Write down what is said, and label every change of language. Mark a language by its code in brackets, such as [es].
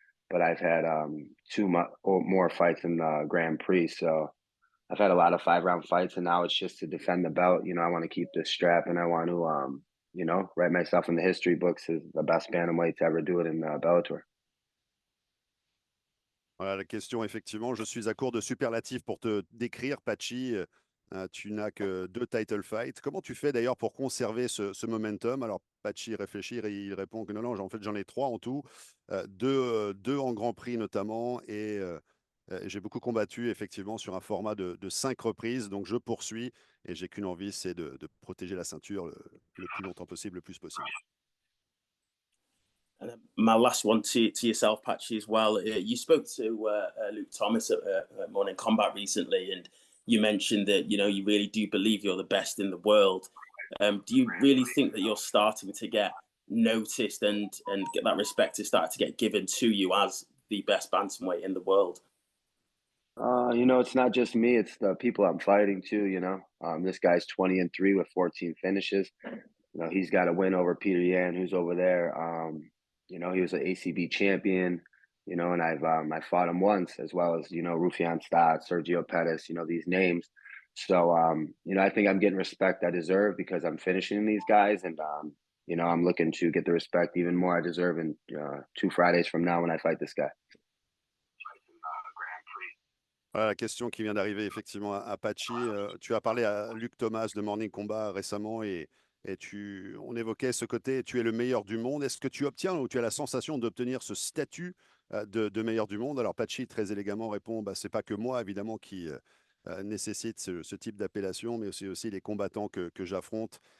[en] But I've had 2 more fights in the Grand Prix. So I've had a lot of 5-round fights, and now it's just to defend the belt. You know, I want to keep this strap, and I want to, you know, write myself in the history books as the best bantamweight to ever do it in Bellator. [fr] Voilà la question, effectivement. Je suis à court de superlatifs pour te décrire, Patchy. Tu n'as que 2 title fights. Comment tu fais d'ailleurs pour conserver ce momentum? Alors, Patchy réfléchit et il répond que non, en fait, j'en ai 3 en tout. 2 en Grand Prix notamment. Et j'ai beaucoup combattu effectivement sur un format de 5 reprises. Donc, je poursuis et j'ai qu'une envie, c'est de protéger la ceinture le plus longtemps possible, le plus possible. [en] My last one to yourself, Patchy, as well. You spoke to Luke Thomas at Morning Combat recently, and you mentioned that, you know, you really do believe you're the best in the world. Do you really think that you're starting to get noticed and get that respect to start to get given to you as the best bantamweight in the world? You know, it's not just me, it's the people I'm fighting too, you know. This guy's 20-3 with 14 finishes. You know, he's got a win over Peter Yan, who's over there. You know, he was an ACB champion, you know, and I fought him once, as well as, you know, Rufián Stotts, Sergio Pettis, you know, these names. So, you know, I think I'm getting respect I deserve because I'm finishing these guys, and, you know, I'm looking to get the respect even more I deserve in 2 Fridays from now when I fight this guy. [fr] Voilà la question qui vient d'arriver effectivement à Patchy. Tu as parlé à Luc Thomas de Morning Combat récemment et on évoquait ce côté, tu es le meilleur du monde. Est-ce que tu obtiens ou tu as la sensation d'obtenir ce statut de meilleurs du monde. Alors Patchy très élégamment répond, c'est pas que moi évidemment qui nécessite ce type d'appellation, mais aussi les combattants que j'affronte.